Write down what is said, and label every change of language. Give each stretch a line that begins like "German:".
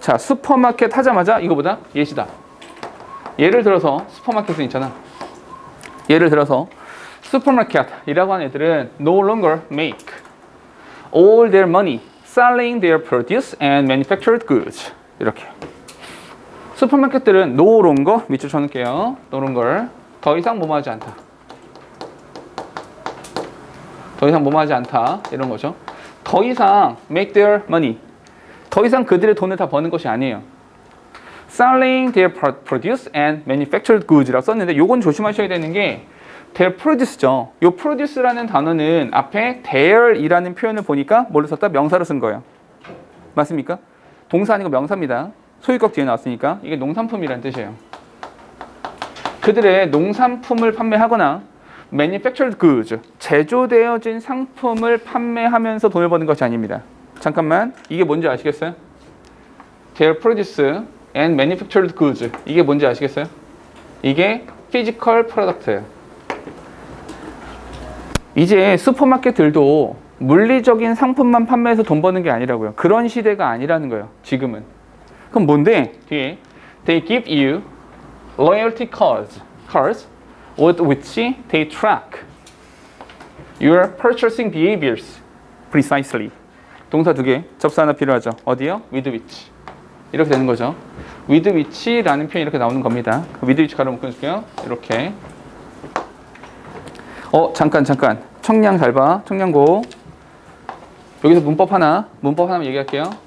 Korean: 자, 슈퍼마켓 하자마자 이거보다 예시다. 예를 들어서 슈퍼마켓은 있잖아. 예를 들어서 슈퍼마켓이라고 하는 애들은
English: no longer make all their money selling their produce and manufactured goods.
Korean: 이렇게. 슈퍼마켓들은
English: no longer
Korean: 밑줄 쳐놓을게요. no longer 더 이상 뭐뭐하지 않다. 이런 거죠. 더 이상
English: make their money.
Korean: 더 이상 그들의 돈을 다 버는 것이 아니에요.
English: selling their produce and manufactured goods
Korean: 라고 썼는데 요건 조심하셔야 되는 게
English: their produce죠.
Korean: 요 produce라는 단어는 앞에 their이라는 표현을 보니까 뭘로 썼다? 명사로 쓴 거예요. 맞습니까? 동사 아니고 명사입니다. 소유격 뒤에 나왔으니까 이게 농산품이라는 뜻이에요. 그들의 농산품을 판매하거나
English: manufactured goods,
Korean: 제조되어진 상품을 판매하면서 돈을 버는 것이 아닙니다. 잠깐만, 이게 뭔지 아시겠어요?
English: their produce and manufactured goods,
Korean: 이게 뭔지 아시겠어요? 이게
English: physical product
Korean: 예요. 이제 슈퍼마켓들도 물리적인 상품만 판매해서 돈 버는 게 아니라고요. 그런 시대가 아니라는 거예요. 지금은. 그럼 뭔데?
English: 뒤에 they give you loyalty cards with which they track your purchasing behaviors precisely.
Korean: 동사 두 개, 접수 하나 필요하죠. 어디요? with which. 이렇게 되는 거죠. with which라는 표현이 이렇게 나오는 겁니다. with which 가로 묶어줄게요. 이렇게. 잠깐. 청량 잘 봐. 청량고. 여기서 문법 하나만 얘기할게요.